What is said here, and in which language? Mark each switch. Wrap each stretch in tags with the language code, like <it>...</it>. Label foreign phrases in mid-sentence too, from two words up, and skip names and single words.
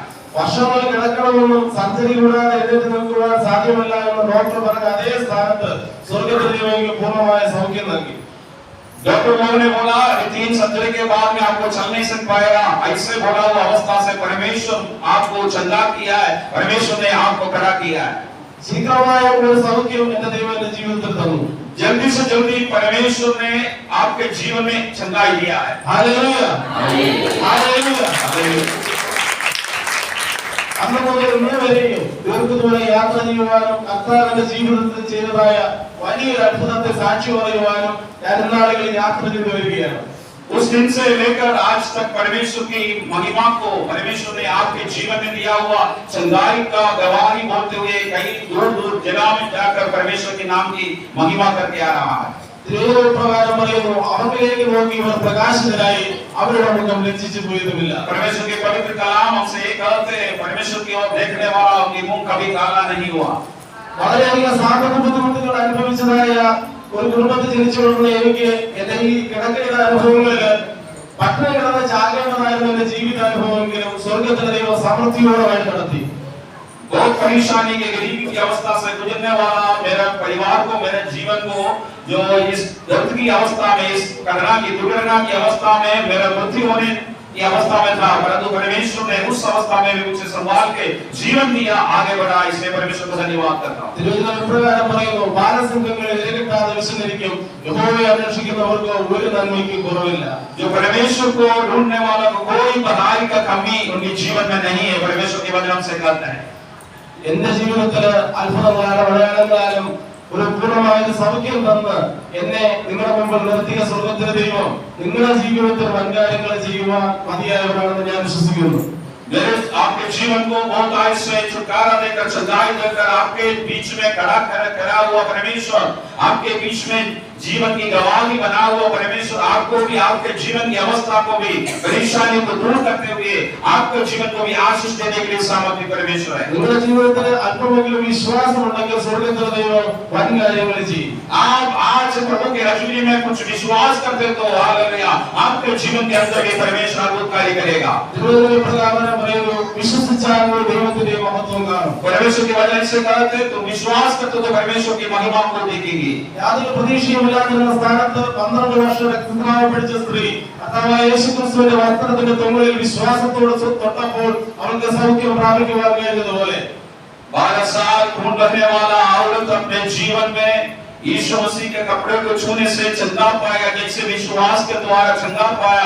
<ml>വർഷങ്ങൾ കിടക്കണമെന്നും സർജറി കൂടാതെ എഴുന്നേറ്റ് നിൽക്കുവാൻ സാധ്യമല്ല എന്ന് ഡോക്ടർ പറഞ്ഞ അതേ സ്ഥാനത്ത് സ്വർഗ്ഗത്തിലെ എനിക്ക് പൂർണ്ണമായ സൗഖ്യം നൽകി.</ml> <hi>डॉक्टर लोगों ने बोला 3 सर्जरी के बाद में आपको चल नहीं सक पाएगा, ऐसे बोला हुआ अवस्था से परमेश्वर आपको चंगा किया है, परमेश्वर ने आपको खड़ा किया है।</hi> <ml>ശീഘ്രമായ ഒരു സൗഖ്യം എന്റെ ദൈവം എന്റെ ജീവിതത്തിൽ തന്നു.</ml> <hi>जल्दी से जल्दी परमेश्वर ने आपके जीवन में चंगाई दिया है।</hi> <ml>ഹല്ലേലൂയ ഹല്ലേലൂയ. അന്ന് മുതൽ ഇന്ന് വരെയും ദീർഘദൂര യാത്ര ചെയ്യുവാനും കർത്താവിന്റെ ജീവിതത്തിൽ ചെയ്തതായ വലിയൊരു അത്ഭുതത്തെ സാക്ഷി പറയുവാനും ഞാൻ ഇന്നാളുകളിൽ യാത്ര ചെയ്തു വരികയാണ്.</ml> <hi>उस दिन से लेकर आज तक परमेश्वर की महिमा को परमेश्वर ने आपके जीवन में दिया हुआ चंगाई का गवाही बोलते हुए कई दूर दूर जगह में जाकर परमेश्वर के नाम की महिमा करके आ रहा है।</hi> <ml>പ്രകാരം പറയുന്നു, അവരിലേക്ക് നോക്കി ഇവർ പ്രകാശിതരായി അവരുടെ മുഖം ലജ്ജിച്ചു പോയതുമില്ല.</ml> <hi>परमेश्वर के पवित्र कलाम हमसे ये कहते हैं, परमेश्वर की ओर देखने वाला उनकी मुंह कभी काला नहीं हुआ।</hi> <ml>വളരെയധികം സാമ്പത്തിക ബുദ്ധിമുട്ടുകൾ അനുഭവിച്ചതായ ഒരു കുടുംബത്തിൽ ജനിച്ചു വളർന്ന എനിക്ക് എന്റെ ഈ കിടക്കയുടെ അനുഭവങ്ങളില് പട്ടിണി കിടന്ന് ചാകേണ്ടതായിരുന്നു എന്റെ ജീവിതാനുഭവമെങ്കിലും സ്വർഗത്തിലെ ദൈവം സമൃദ്ധിയോടെ വഴി നടത്തി.</ml> <hi>बहुत परेशानी के गरीबी की अवस्था से गुजरने वाला मेरा परिवार को, मेरे जीवन को जो इस दर्द की अवस्था में, इस करुणा की दुर्घटना की अवस्था में, मेरा मृत्यु होने की अवस्था में था, परंतु परमेश्वर ने उस अवस्था में भी मुझे संभाल के जीवन दिया, आगे बढ़ा। इसलिए परमेश्वर का धन्यवाद करता हूं।</hi> <ml>തിരുവചനപ്രകാരം പറയുന്നു, ബാലസിംഹങ്ങളെ ഇരകിട്ടാതെ വിശന്നിരിക്കും, യഹോവയെ അന്വേഷിക്കുന്നവർക്ക് ഒരു നന്മയ്ക്കും കുറവില്ല.</ml> <hi>जो परमेश्वर को ढूंढने वाला को कोई बधाई का कमी उनके जीवन में नहीं है, परमेश्वर के वचन से कहते हैं।</hi> <ml>എന്റെ ജീവിതത്തില് അത്ഭുതങ്ങളാലും അടയാളങ്ങളാലും ഒരു പൂർണ്ണമായ സൗഖ്യം തന്ന് എന്നെ നിങ്ങളുടെ മുമ്പിൽ നിർത്തിയ സ്വർഗത്തിലെ ദൈവം നിങ്ങളുടെ ജീവിതത്തിൽ വൻകാര്യങ്ങൾ ചെയ്യുവാൻ മതിയായവരാണെന്ന് ഞാൻ വിശ്വസിക്കുന്നു.</ml> <hi>मेरे आपके जीवन को बहुत आयु से छुटकारा देकर, सच्चाई देकर आपके बीच में खड़ा हुआ परमेश्वर, आपके बीच में जीवन की गवाही बना हुआ परमेश्वर, आपको भी आपके जीवन की अवस्था को भी परेशानी को दूर करते हुए आपके जीवन को भी आशीष देने के लिए सामर्थ्य परमेश्वर है।</hi> <ml>നിങ്ങളുടെ ജീവിതത്തിൽ അല്പമെങ്കിലും വിശ്വാസം ഉണ്ടെങ്കിൽ സ്വർഗത്തിലെ ദൈവം വൻ കാര്യങ്ങൾ ചെയ്യും.</ml> <hi>आप आज प्रभु के हजूरी में कुछ विश्वास करते तो हालेलुया, आपके जीवन के अंदर भी परमेश्वर अद्भुत कार्य करेगा।</hi> <ml>തിരുവചനപ്രകാരം പറയുന്നു, വിശ്വസിച്ചാൽ ദൈവത്തിന്റെ മഹത്വം കാണും.</ml> <hi>परमेश्वर के वचन से कहते तो विश्वास करते तो परमेश्वर की महिमा को देखेंगे।</hi> <ml>യാതൊരു പ്രതീക്ഷയുമില്ലാതിരുന്ന സ്ഥാനത്ത് 12 വർഷം രക്തസ്രാവം പിടിച്ച സ്ത്രീ അഥവാ യേശുക്രിസ്തുവിന്റെ വസ്ത്രത്തിന്റെ തൊങ്ങലിൽ വിശ്വാസത്തോടെ തൊട്ടപ്പോൾ അവൾക്ക് സൗഖ്യം പ്രാപിക്കുവാൻ കഴിഞ്ഞതുപോലെ</ml> <hi>12 साल खून बहने वाला औरत अपने जीवन में यीशु मसीह के कपड़े को छूने से चंगा पाया, जैसे विश्वास के द्वारा चंगा पाया।</hi>